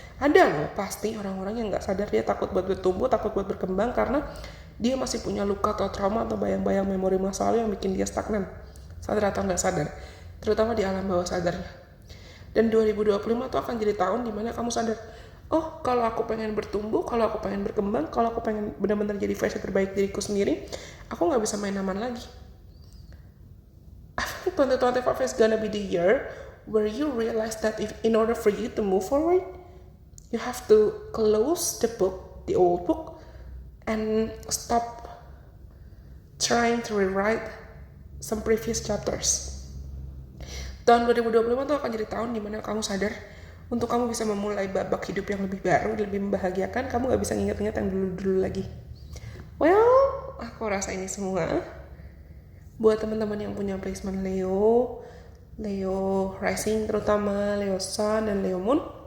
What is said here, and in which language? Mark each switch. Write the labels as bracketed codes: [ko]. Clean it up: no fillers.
[id] Ada loh pasti orang-orang yang gak sadar dia takut buat bertumbuh, takut buat berkembang, karena dia masih punya luka atau trauma atau bayang-bayang memori masa lalu yang bikin dia stagnan, sadar atau gak sadar, terutama di alam bawah sadarnya. Dan 2025 itu akan jadi tahun dimana kamu sadar, oh kalau aku pengen bertumbuh, kalau aku pengen berkembang, kalau aku pengen benar-benar jadi versi terbaik diriku sendiri, aku gak bisa main aman lagi. [en] I think 2025 is gonna be the year where you realize that in order for you to move forward, you have to close the old book, and stop trying to rewrite some previous chapters. [id] Tahun 2025 itu akan jadi tahun dimana kamu sadar untuk kamu bisa memulai babak hidup yang lebih baru, lebih membahagiakan. Kamu gak bisa nginget-nginget yang dulu-dulu lagi. Well, aku rasa ini semua buat teman-teman yang punya placement Leo Rising, terutama Leo Sun dan Leo Moon.